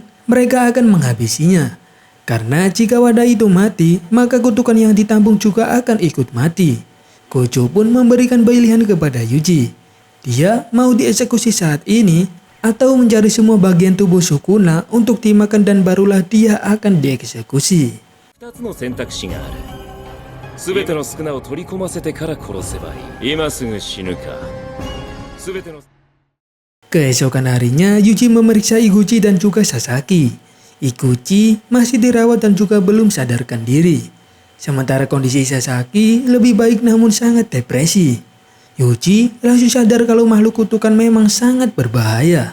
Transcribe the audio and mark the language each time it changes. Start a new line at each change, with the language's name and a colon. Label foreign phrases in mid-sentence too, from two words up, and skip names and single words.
Indonesian: Kemudian, mereka akan menghabisinya. Karena jika wadah itu mati, maka kutukan yang ditampung juga akan ikut mati. Gojo pun memberikan pilihan kepada Yuji. Dia mau dieksekusi saat ini atau mencari semua bagian tubuh Sukuna untuk dimakan dan barulah dia akan dieksekusi.
Japanese: 2 つの選択肢がある。全ての宿儺を取り込ませてから殺せばいい。今すぐ死ぬか。全ての
Indonesian: Keesokan harinya, Yuji memeriksa Iguchi dan juga Sasaki. Iguchi masih dirawat dan juga belum sadarkan diri. Sementara kondisi Sasaki lebih baik namun sangat depresi. Yuji langsung sadar kalau makhluk kutukan memang sangat berbahaya.